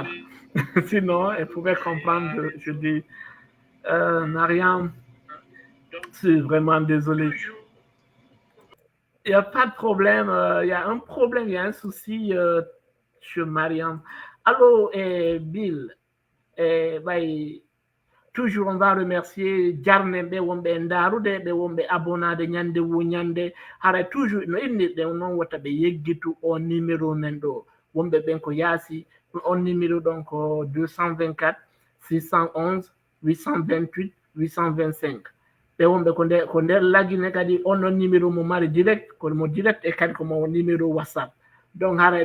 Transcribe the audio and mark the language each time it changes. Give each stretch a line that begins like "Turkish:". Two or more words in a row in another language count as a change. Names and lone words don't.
French: Sinon, elle pouvait comprendre. Je dis, Mariam, je suis vraiment désolé. Il n'y a pas de problème. Il y a un problème, il y a un souci chez Mariam. Alors, Bill, bah, toujours on va remercier
Fula: jarne ɓe wonɓe e ndarude ɓe wonɓe abonade ñande wu ñande hara toujours no innirɗen noon wata ɓe yeggitu on numéro men ɗo wonɓe ɓen ko yaasi on numéro ɗon ko 224 611 828 825 ɓe wonɓe ko nder lagine kadi onon numéro mo mari direct komo direct e kadi komo numéro whatsapp donc hara